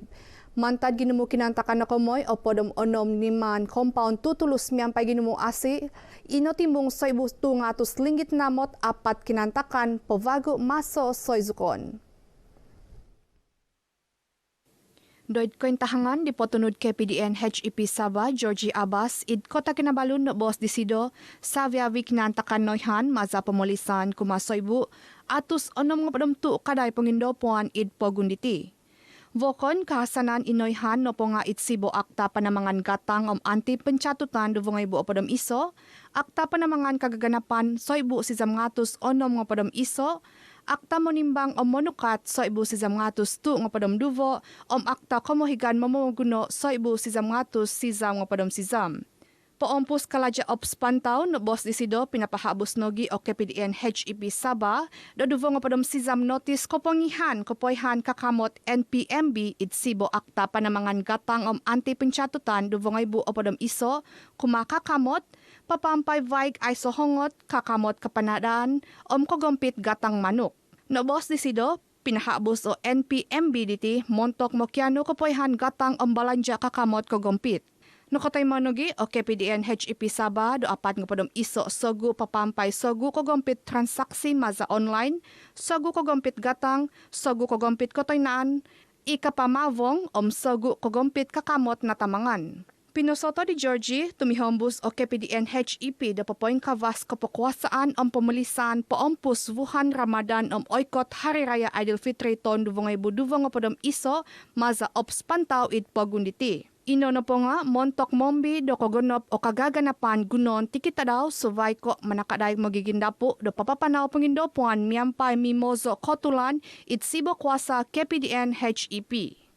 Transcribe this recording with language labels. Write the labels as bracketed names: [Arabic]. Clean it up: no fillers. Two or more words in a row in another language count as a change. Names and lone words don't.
[Central Dusun] Mantad ginumu kinantakan na komoy o podom onom niman compound tutulus miampay ginumu asi inotimbong soy bustu ngatus linggit namot apat kinantakan povago maso soy zukon. Doid kwentahangan di potunod KPDN HEP Sabah Georgie Abbas id Kota Kinabalu no Boss Disido saviavi kinantakan noyhan maza pemulisan kumasoybu atus onom ngopadom tu kaday pengindopuan id pogunditi. Vokon kahasanan inoyhan no po nga itsibo akta panamangan gatang [Malay] anti pencatutan [Central Dusun] duvongay bu opadom iso, akta panamangan kagaganapan soibu si zamngatus onom ngopadom iso, akta monimbang monukat soibu si zamngatus tu ngopadom duvo, akta komohigan mamuguno soibu si zamngatus si zam ngopadom si zam. Poompus kalaja ops pantaw no Boss Disido pinapahabos nogi o KPDN HEP Sabah do duvong padom sizam notis kopongihan kopoyhan kakamot NPMB itsibo akta panamangan gatang [Malay] anti pencatutan [Central Dusun] duvongay bu opadom iso kumakakamot papampay vaig ay sohongot kakamot kapanadaan kogompit gatang manuk. No Boss Disido pinahabos o NPMB diti montok mokyano kopoyhan gatang balanja kakamot kogompit. Nukotay manogi o KPDN HEP Sabah do apat nga podom iso sogu papampay sogu kogompit transaksi maza online, sogu kogompit gatang, sogu kogompit kotoynaan, ikapamavong sogu kogompit kakamot na tamangan. Pinusoto di Georgie, tumihombus o KPDN HEP do papoing kavas kapakwasaan pemulisan poompus Wuhan Ramadan oikot Hari Raya Aidilfitri ton duvongay buduvong podom iso maza ops pantaw id pagunditi. Ino na po nga, montok mombi do kogonop o kagaganapan gunon tikita daw suvay ko manakaday magigindapo do papapanaw pangindopuan miyampay mimozo kotulan itsibo kwasa KPDN HEP.